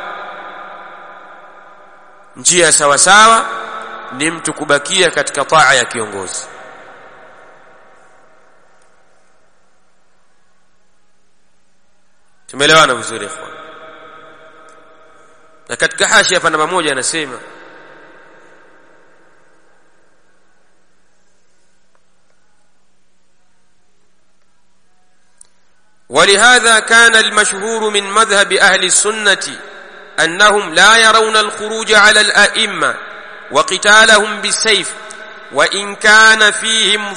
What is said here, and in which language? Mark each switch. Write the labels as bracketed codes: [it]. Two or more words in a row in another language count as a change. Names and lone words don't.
[sw] Njia ya sawa sawa ni mtu kubakia katika taa ya kiongozi. Tumeelewana vizuri ikhwan? Na katika hashia hapa namba 1 anasema [ar] ولهذا كان المشهور من مذهب أهل السنة أنهم لا يرون الخروج على الأئمة وقتالهم بالسيف وإن كان فيهم